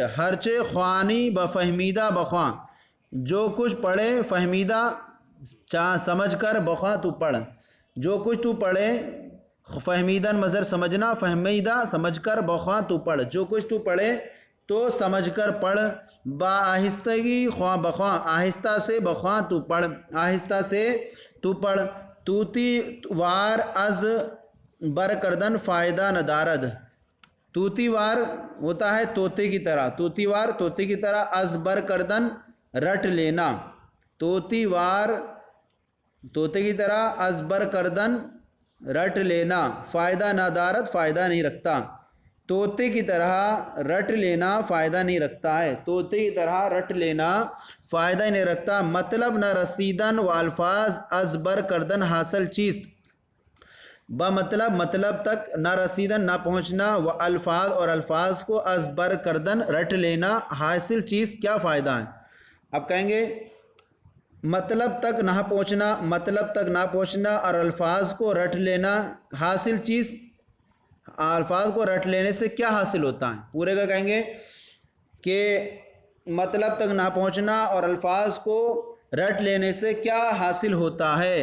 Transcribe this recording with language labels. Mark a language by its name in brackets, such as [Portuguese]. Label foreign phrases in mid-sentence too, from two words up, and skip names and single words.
[Persian] ہرچے خوانی بفہمیدہ بخواں، [Urdu] جو کچھ پڑھے فہمیدہ سمجھ کر، بخواں تو پڑھ، جو کچھ تو پڑھے، فہمیدن مصدر سمجھنا، فہمیدہ سمجھ کر، بخواں تو پڑھ، جو کچھ تو پڑھے تو سمجھ کر پڑھ۔ [Persian] با آہستگی خواں بخواں، [Urdu] آہستہ سے بخواں تو پڑھ، آہستہ سے تو پڑھ۔ [Persian] توتی وار از بر کردن فائدہ ندارد، [Urdu] توتی وار ہوتا ہے طوطے کی طرح، توتی وار طوطے کی طرح، [Persian] از بر کردن [Urdu] رٹ لینا، توتی وار طوطے کی طرح، [Persian] از بر کردن [Urdu] رٹ لینا، [Persian] فائدہ ندارد [Urdu] فائدہ نہیں رکھتا، طوطے کی طرح رٹ لینا فائدہ نہیں رکھتا ہے، طوطے کی طرح رٹ لینا فائدہ ہی نہیں رکھتا۔ [Persian] مطلب نہ رسیدن و الفاظ از بر کردن حاصل چیز، بمطلب [Urdu] مطلب تک، [Persian] نہ رسیدن [Urdu] نہ پہنچنا، [Persian] و الفاظ [Urdu] اور الفاظ کو، [Persian] از بر کردن [Urdu] رٹ لینا، [Persian] حاصل چیز [Urdu] کیا فائدہ ہے۔ اب کہیں گے مطلب تک نہ پہنچنا، مطلب تک نہ پہنچنا اور الفاظ کو رٹ لینا، [Persian] حاصل چیز، [Urdu] الفاظ کو رٹ لینے سے کیا حاصل ہوتا ہے، پورے کا کہیں گے کہ مطلب تک نہ پہنچنا اور الفاظ کو رٹ لینے سے کیا حاصل ہوتا ہے؟